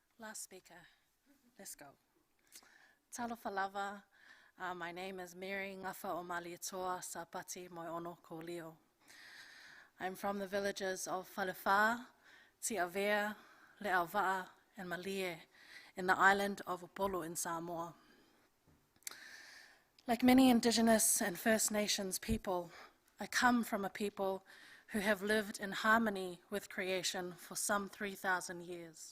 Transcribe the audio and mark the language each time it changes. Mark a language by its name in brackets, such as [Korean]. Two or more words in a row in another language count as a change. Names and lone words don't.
[English] last speaker. Let's go. [Samoan] Talofa lava. [English] My name is Mary Gafaomalietoa Sapati Moeono-Kolio. I'm from the villages of Whalefa, Tiavea, Le'awa'a, and Malie in the island of Upolu in Samoa. Like many Indigenous and First Nations people, I come from a people who have lived in harmony with creation for some 3,000 years.